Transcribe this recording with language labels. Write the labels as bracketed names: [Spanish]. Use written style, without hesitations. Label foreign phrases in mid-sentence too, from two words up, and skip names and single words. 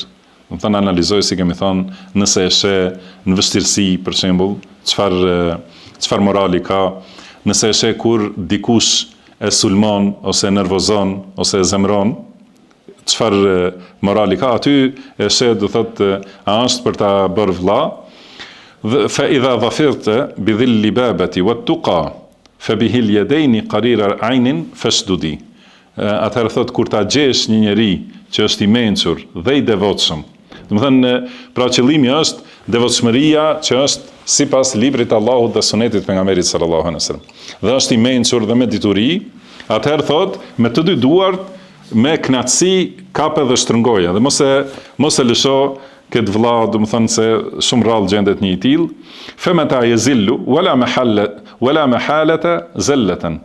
[Albanian] Domethënë analizoj, si kemi thënë, nëse e sheh në vështirësi, për shembull, çfarë morali ka, nëse e sheh kur dikush e sulmon ose nervozon ose e zemron, çfarë morali ka, aty e sheh, do thotë, a është për ta bërë vëlla. [Arabic] فإذا ظفرت بذي اللبابة والتقى فبه اليدين قرير عين فاشدد. [Albanian] Atëherë thot, kur ta gjesh një njeri që është i mençur dhe i devotshëm. Domethënë, pra qëllimi është devotshmëria që është sipas librit të Allahut dhe sunetit pejgamberit [Arabic] صلى الله عليه وسلم. [Albanian] Dhe është i mençur dhe me dituri, atëherë thot, me të dy duart, me knatësi kape dhe shtrëngoja, dhe mos e lësho këtë vëlla, domethënë se shumë rrallë gjendet një i tillë, [Arabic] فمتى يزل ولا محالة زلة.